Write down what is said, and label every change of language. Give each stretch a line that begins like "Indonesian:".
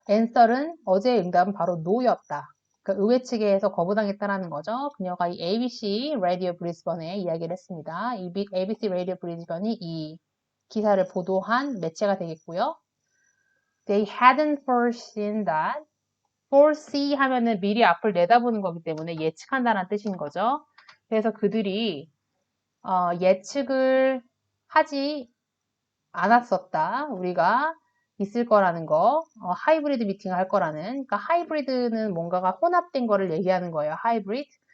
Korean: answer은 어제의 응답은 바로 no였다. 그러니까 의회 측에서 거부당했다라는 거죠. 그녀가 이 ABC 라디오 브리즈번에 이야기를 했습니다. ABC 라디오 브리즈번이 이 기사를 보도한 매체가 되겠고요.
English: They hadn't foreseen that.
Korean: foresee 하면은 미리 앞을 내다보는 거기 때문에 예측한다는 뜻인 거죠. 그래서 그들이 예측을 하지 않았었다. 우리가 있을 거라는 거, 하이브리드 미팅을 할 거라는. 그러니까 하이브리드는 뭔가가 혼합된 거를 얘기하는 거예요. 하이브리드.